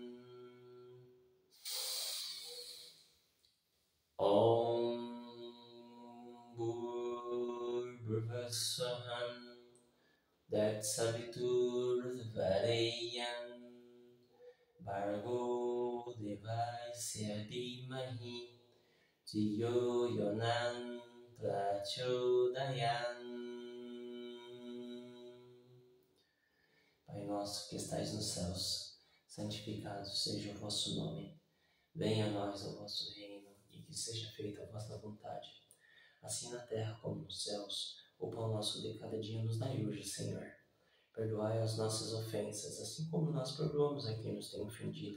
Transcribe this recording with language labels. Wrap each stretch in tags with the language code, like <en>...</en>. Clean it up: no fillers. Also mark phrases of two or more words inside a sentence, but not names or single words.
<sa>Om Bhurvaswahan Tatsaviturvareyan Bhargo Devasya Dhimahi Jiyo yonan prachodayan.</sa> <pt>Pai nosso que estais nos céus, santificado seja o vosso nome. Venha a nós o vosso reino, e que seja feita a vossa vontade, assim na terra como nos céus. O pão nosso de cada dia nos dai hoje, Senhor. Perdoai as nossas ofensas, assim como nós perdoamos a quem nos tem ofendido.</pt>